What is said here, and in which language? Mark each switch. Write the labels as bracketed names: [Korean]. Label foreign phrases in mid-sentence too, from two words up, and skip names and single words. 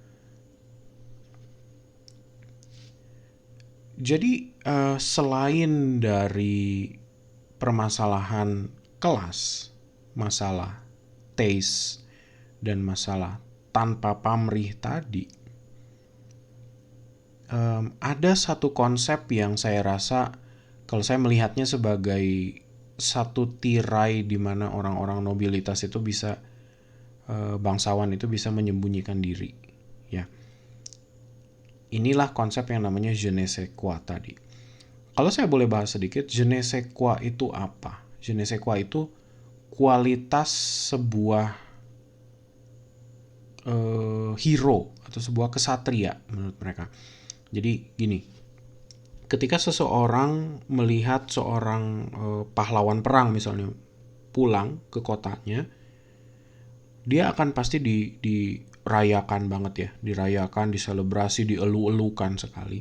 [Indonesian] Jadi selain dari permasalahan kelas, masalah taste, dan masalah tanpa pamrih tadi, ada satu konsep yang saya rasa kalau saya melihatnya sebagai satu tirai di mana orang-orang nobilitas itu bisa, bangsawan itu bisa menyembunyikan diri. Ya, inilah konsep yang namanya [French] je ne sais quoi [Indonesian] tadi. Kalau saya boleh bahas sedikit, [French] je ne sais quoi [Indonesian] itu apa? [French] Je ne sais quoi [Indonesian] itu kualitas sebuah hero atau sebuah kesatria menurut mereka. Jadi gini, ketika seseorang melihat seorang pahlawan perang misalnya pulang ke kotanya, dia akan pasti dirayakan banget ya, dirayakan, diselebrasi, dielu-elukan sekali.